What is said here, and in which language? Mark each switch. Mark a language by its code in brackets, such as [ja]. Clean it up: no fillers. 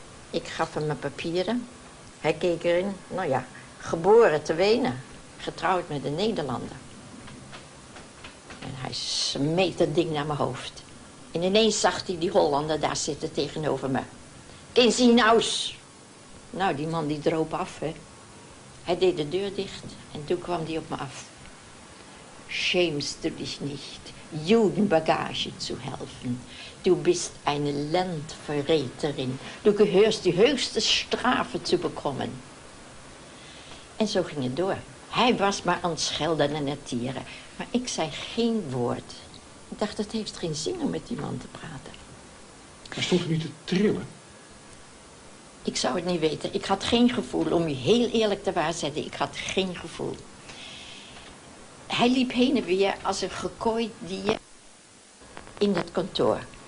[nl] Ik gaf hem mijn papieren. Hij keek erin, nou ja, geboren te Wenen, getrouwd met een Nederlander. En hij smeet dat ding naar mijn hoofd. En ineens zag hij die Hollander daar zitten tegenover me. In zijn huis. Nou, die man die droop af, hè. Hij deed de deur dicht en toen kwam hij op me af. [de] Schämst du dich nicht, Judenbagage zu helfen? Du bist eine Landverräterin. Du gehörst die höchste Strafe zu bekommen. [nl] En zo ging het door. Hij was maar aan het schelden en het tieren. Maar ik zei geen woord. Ik dacht, het heeft geen zin om met die man te praten. Maar stond u niet te trillen? Ik zou het niet weten. Ik had geen gevoel. Om u heel eerlijk te waarzeggen, ik had geen gevoel. Hij liep heen en weer als een gekooid dier in het kantoor.